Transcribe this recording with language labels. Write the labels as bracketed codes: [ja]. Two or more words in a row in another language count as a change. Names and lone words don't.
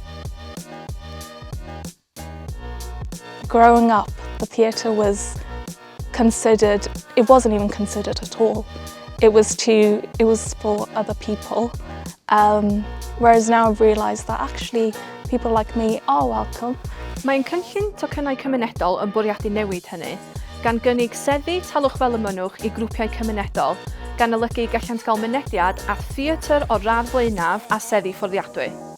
[en] Growing up, the theatre was considered, it wasn't even considered at all. It was for other people. Whereas now I've realised that actually people like me are welcome. [cy] Mae'n cynllun tocynnau cymunedol yn bwriadu newid hynny, gan gynnig seddi talwch fel y mynwch I grwpiau cymunedol, gan olygu gallant gael mynediad at theatr o radd blaenaf a seddi fforddiadwy.